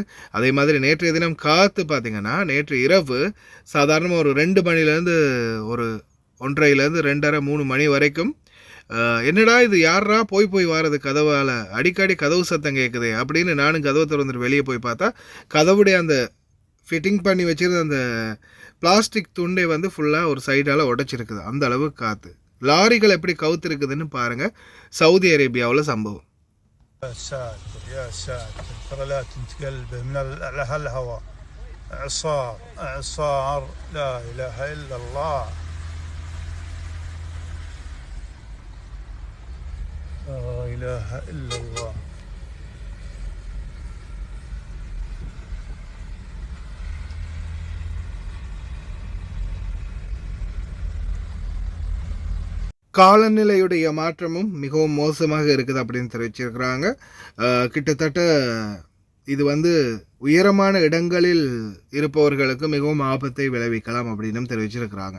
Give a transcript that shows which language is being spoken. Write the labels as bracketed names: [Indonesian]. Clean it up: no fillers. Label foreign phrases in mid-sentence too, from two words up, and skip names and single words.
[Tamil] அதே மாதிரி நேற்றைய தினம் காற்று பார்த்திங்கன்னா நேற்று இரவு சாதாரணமாக ஒரு 2 மணிலேருந்து ஒரு 1:30லேருந்து 2:30 3 மணி வரைக்கும் என்னடா இது யாரா போய் வாரது கதவால் அடிக்கடி கதவு சத்தம் கேட்குது அப்படின்னு நானும் கதவை திறந்துட்டு வெளியே போய் பார்த்தா கதவுடைய அந்த ஃபிட்டிங் பண்ணி வச்சுருந்த அந்த பிளாஸ்டிக் துண்டை வந்து ஃபுல்லாக ஒரு சைடால் உடைச்சிருக்குது. அந்த அளவு காற்று. லாரிகள் எப்படி கவுத்துருக்குதுன்னு பாருங்கள். சவுதி அரேபியாவில் சம்பவம். [Arabic] يا ساتر يا ساتر، ترى لا تنتقلبه من هالهواء. اعصار لا اله الا الله. لا اله الا الله. [Tamil] காலநிலையுடைய மாற்றமும் மிகவும் மோசமாக இருக்குது அப்படின்னு தெரிவிச்சிருக்கிறாங்க. கிட்டத்தட்ட இது வந்து உயரமான இடங்களில் இருப்பவர்களுக்கு மிகவும் ஆபத்தை விளைவிக்கலாம் அப்படின்னு தெரிவிச்சிருக்கிறாங்க.